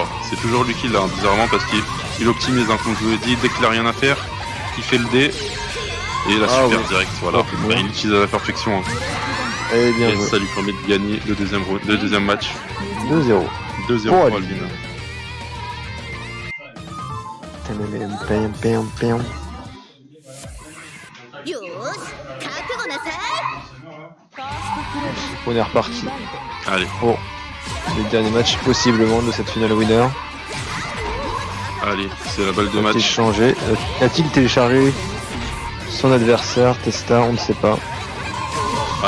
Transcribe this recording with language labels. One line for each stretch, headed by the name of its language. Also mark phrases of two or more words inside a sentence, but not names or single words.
French: C'est toujours lui qui l'a, hein, bizarrement, parce qu'il optimise, hein, comme je vous l'ai dit, dès qu'il a rien à faire, il fait le dé. Et il a Ah super oui. direct, voilà. Oh, c'est bon. Bah, il l'utilise à la perfection. Hein. Eh bien Et joué. ça lui permet de gagner le deuxième match. 2-0. 2-0 Pour pour Alvin. Alvin. Pam.
Japanese: よーし覚悟なさい
French: On est reparti Allez, pour le dernier match possiblement de cette finale winner. allez, c'est la balle de A-t-il match. changé A-t-il téléchargé son adversaire Testa? On ne sait pas. Ah,